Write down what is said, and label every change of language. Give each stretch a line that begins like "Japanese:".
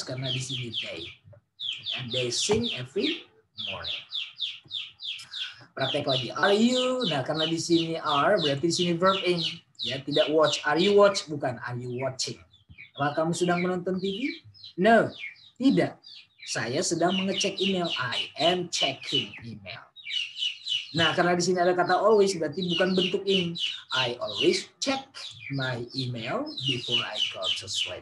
Indonesian: Karena di sini
English: they, and they sing every morning.
Indonesian: Praktek lagi.
English: Are you?
Indonesian: Nah, karena di sini are berarti di sini verb in. Ya, tidak
English: watch. Are you watch?
Indonesian: Bukan.
English: Are you watching?
Indonesian: Apakah kamu sedang menonton TV? No, tidak. Saya sedang mengecek email.
English: I am checking email.
Indonesian: Nah, karena di sini ada kata always berarti bukan bentuk in.
English: I always check my email before I go to sleep.